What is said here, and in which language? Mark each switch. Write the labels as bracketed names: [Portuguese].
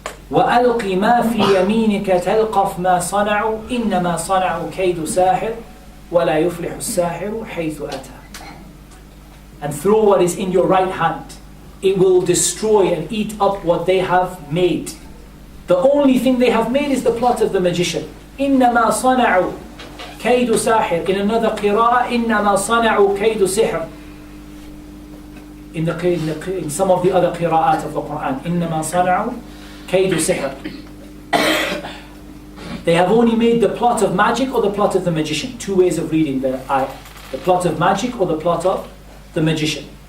[Arabic] وَأَلْقِ مَا فِي يَمِينِكَ تَلْقَفْ مَا صَنَعُوا إِنَّمَا صَنَعُوا كَيْدُ سَاحِرٍ وَلَا يُفْلِحُ السَّاحِرُ حَيْثُ أَتَى. [English] And throw what is in your right hand. It will destroy and eat up what they have made. The only thing they have made is the plot of the magician. [Arabic] إِنَّمَا صَنَعُوا كَيْدُ سَاحِرٍ. [English] In another qira'ah, [Arabic] إِنَّمَا صَنَعُوا كَيْدُ سِحْرٍ. [English] In some of the other qira'at of the Quran, [Arabic] إِنَّمَا صَنَعُوا كَيْدُ سِحْرٍ. [English] They have only made the plot of magic or the plot of the magician. Two ways of reading the ayah. The plot of magic or the plot of the magician.